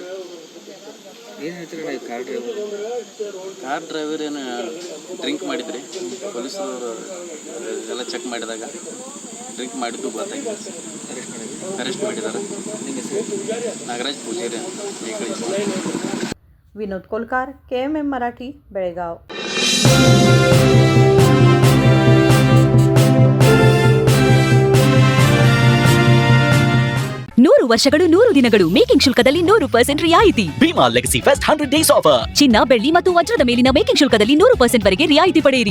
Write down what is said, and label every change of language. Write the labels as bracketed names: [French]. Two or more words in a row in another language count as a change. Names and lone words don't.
[Kannada] ಏನು ಹೇಳ್ತೀರಿ [English] car driver [Kannada] ಏನು ಡ್ರಿಂಕ್ ಮಾಡಿದ್ರಿ. ಪೊಲೀಸರು ಎಲ್ಲ ಚೆಕ್ ಮಾಡಿದಾಗ ಡ್ರಿಂಕ್ ಮಾಡಿದ್ದು ಗೊತ್ತಾಗಿದೆ. ಅರೆಸ್ಟ್ ಮಾಡಿದ್ದಾರೆ. ನಾಗರಾಜ್ ಪೂಜಾರಿ ಮೇಕಳಿ. [Marathi] विनोद कोलकार, KMM मराठी, बेळगाव. [Kannada] ನೂರು ವರ್ಷಗಳು 100 ದಿನಗಳು ಮೇಕಿಂಗ್ ಶುಲ್ಕದಲ್ಲಿ 100% ರಿಯಾಯಿತಿ. [English] Bhima Legacy Fest 100 Days Offer. [Kannada] ಚಿನ್ನ, ಬೆಳ್ಳಿ ಮತ್ತು ವಜ್ರದ ಮೇಲಿನ ಮೇಕಿಂಗ್ ಶುಲ್ಕದಲ್ಲಿ 100% ವರೆಗೆ ರಿಯಾಯಿತಿ ಪಡೆಯಿರಿ.